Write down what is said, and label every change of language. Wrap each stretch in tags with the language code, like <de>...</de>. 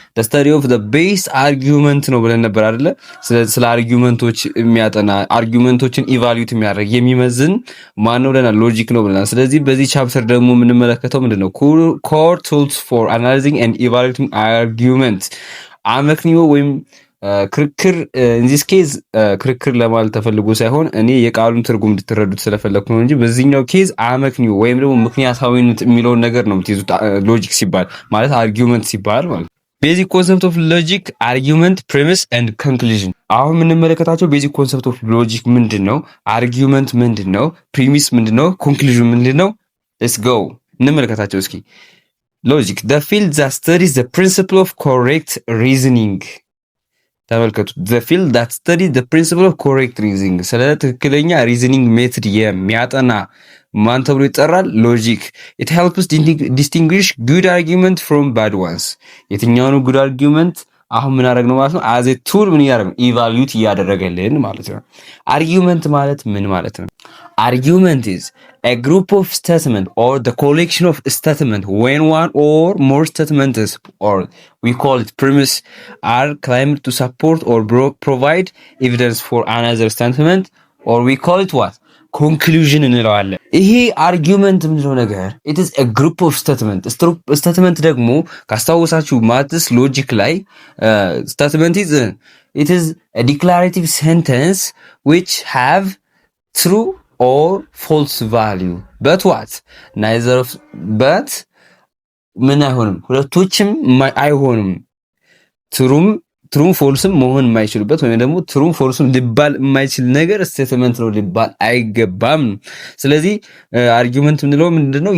<en>The study of the base argument</en> <am>ነው ብለን ነበር አይደለ? ስለ አርጊውመንቶች የሚያጠና አርጊውመንቶችን ኢቫሉዌት የሚያደርግ የሚመዝን ማን ነው ብለናል? ሎጂክ ነው ብለናል። ስለዚህ በዚህ ቻፕተር ደግሞ የምንመለከተው ምንድነው?</am> <en>Core tools for analyzing and evaluating argument.</en> <am>አመክንዮ ወይም ክርክር</am> <en>in this case</en> <am>ክርክር ለማለት ተፈልጎ ሳይሆን እኔ የቃሉን ትርጉም እንድትረዱት ስለፈለኩ ነው እንጂ በዚህኛው ኬዝ አመክንዮ ወይም ደግሞ ምክንያታዊነት የሚለውን ነገር ነው የምትይዙት። ሎጂክ ሲባል ማለት አርጊውመንት ሲባል ማለት ቤዚክ ኮንሰፕት ኦፍ ሎጂክ አርጊውመንት ፕሪሚስ ኤንድ ኮንክሉዥን። አሁን የምንመለከታቸው ቤዚክ ኮንሰፕት ኦፍ ሎጂክ ምንድነው? አርጊውመንት ምንድነው? ፕሪሚስ ምንድነው? ኮንክሉዥን ምንድነው? ሌትስ ጎ እንመለከታቸው እስኪ። ሎጂክ</am> <en>the field that studies the principle of correct reasoning።</en> <am>ተመልከቱ</am> <en>the field that studies the principle of correct reasoning</en> <am>ስለ ትክክለኛ ሪዝኒንግ ሜትድ የሚያጠና ማን ተብሎ ይጠራል?</am> <en>ሎጂክ። it helps distinguish good argument from bad ones።</en> <am>የትኛው ነው</am> <en>good argument?</en> <am>አሁን ምን አደረግነው ማለት ነው?</am> <en>as a tool</en> <am>ምን ያደረግነው? ኢቫሉዌት እያደረገልን ማለት ነው። አርጊውመንት ማለት ምን ማለት ነው?</am> <en>Argument is a group of statements or the collection of statements when one or more statements, or we call it premise, are claimed to support or provide evidence for another statement, or we call it what?</en> <am>Conclusion እንለዋለን። ይሄ አርጊውመንት ምንድነው ነገር?</am> <en>it is a group of statements. statement</en> <am>ደግሞ ካስታወሳችሁ ማትስ ሎጂክ ላይ</am> <en>statement is it is a declarative sentence which have true or false value, but what? neither of but</en> <am>ምን አይሆንም? ሁለቶችም አይሆንም። ትሩም ፎልስም መሆን የማይችሉበት ወይም ደግሞ ትሩም ፎልስም ሊባል የማይችል ነገር ስቴትመንት ነው ሊባል አይገባም። ስለዚህ አርጊውመንት ምንድነው?</am>